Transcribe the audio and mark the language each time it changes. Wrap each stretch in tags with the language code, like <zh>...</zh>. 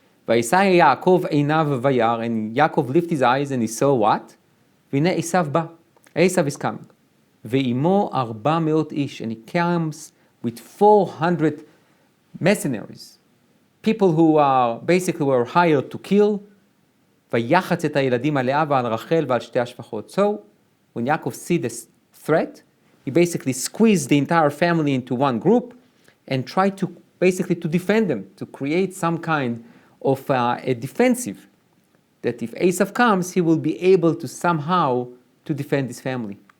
<he>Vayisai Yaakov einav vayar,</he> <en>and Yaakov lifted his eyes and he saw what?</en> <he>V'nei Esav ba.</he> <en>Esau is coming.</en> <he>Ve'imo 400 ish,</he> <en>and he comes with 400 mercenaries, people who are basically were hired to kill.</en> <he>ויחץ את הילדים עליה ועל רחל ועל שתי השפחות.</he> <en>So, when Yaakov see this threat, he basically squeezed the entire family into one group and tried to basically to defend them, to create some kind of a defensive, that if Esau comes, he will be able to somehow to defend his family.</en>